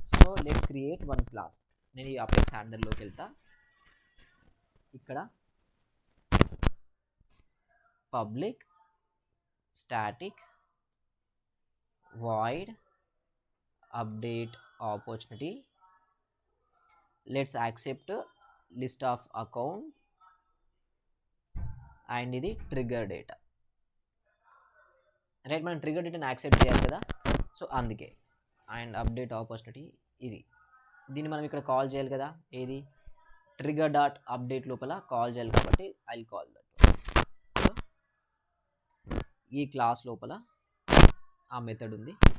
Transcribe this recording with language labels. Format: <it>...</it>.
<te>So let's create one class. నేను ఈ apex హ్యాండల్లోకి వెళ్తా.</te> <en>ఇక్కడ public static void update opportunity. Let's accept list of account and</en> <te>ఇది trigger data, right. మనం trigger డేటాని యాక్సెప్ట్ చేయాలి కదా, సో అందుకే. అండ్ అప్డేట్ ఆపర్చునిటీ ఇది, దీన్ని మనం ఇక్కడ కాల్ చేయాలి కదా, ఏది ట్రిగ్గర్ డాట్ అప్డేట్ లోపల కాల్ చేయాలి కాబట్టి</te> <en>I call that.</en> <te>ఈ క్లాస్ లోపల ఆ మెథడ్ ఉంది.</te>